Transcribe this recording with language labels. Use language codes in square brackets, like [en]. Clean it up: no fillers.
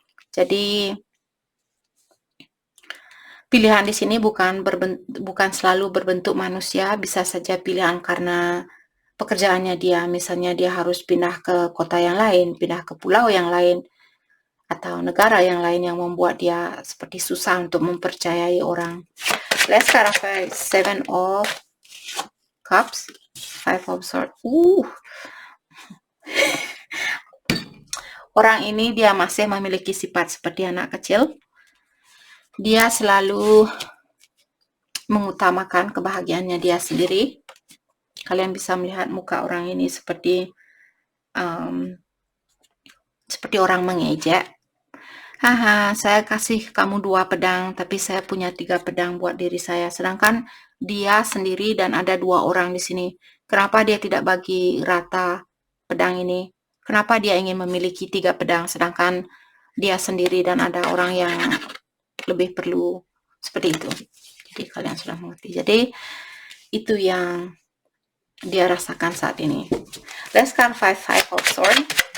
[id] Jadi pilihan di sini bukan selalu berbentuk manusia, bisa saja pilihan karena pekerjaannya dia, misalnya dia harus pindah ke kota yang lain, pindah ke pulau yang lain, atau negara yang lain yang membuat dia seperti susah untuk mempercayai orang. [en] Let's clarify Seven of Cups, Five of Swords. [id] Orang ini dia masih memiliki sifat seperti anak kecil. Dia selalu mengutamakan kebahagiaannya dia sendiri. Kalian bisa melihat muka orang ini seperti orang mengejek. Haha, saya kasih kamu 2 pedang, tapi saya punya 3 pedang buat diri saya. Sedangkan dia sendiri dan ada 2 orang di sini. Kenapa dia tidak bagi rata pedang ini? Kenapa dia ingin memiliki 3 pedang, sedangkan dia sendiri dan ada orang yang lebih perlu seperti itu. Jadi kalian sudah mengerti. Jadi itu yang dia rasakan saat ini. [en] Let's count Five of Swords.